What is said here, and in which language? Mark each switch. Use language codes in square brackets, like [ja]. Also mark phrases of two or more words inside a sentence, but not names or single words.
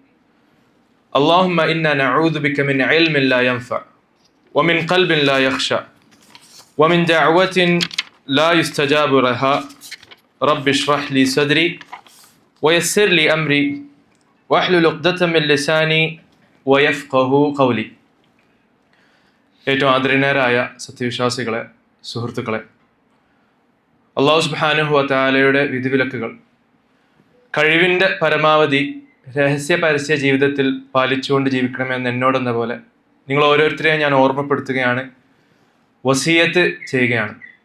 [ar] اللهم إنا نعوذ بك من علم لا ينفع ومن قلب لا يخشع ومن دعوة لا يستجاب لها. رب اشرح لي صدري ويسر لي أمري واحلل عقدة من لساني ويفقه قولي. [ml] ഏറ്റവും ആദരണീയരായ സത്യവിശ്വാസികളെ, സുഹൃത്തുക്കളെ, [ar] الله سبحانه و تعالى [ml] വിധിവിലക്കുകൾ കഴിവിൻ്റെ പരമാവധി രഹസ്യ പരസ്യ ജീവിതത്തിൽ പാലിച്ചുകൊണ്ട് ജീവിക്കണമെന്ന് എന്നോടെന്ന പോലെ നിങ്ങൾ ഓരോരുത്തരെയും ഞാൻ ഓർമ്മപ്പെടുത്തുകയാണ്, വസിയത്ത് ചെയ്യുകയാണ്.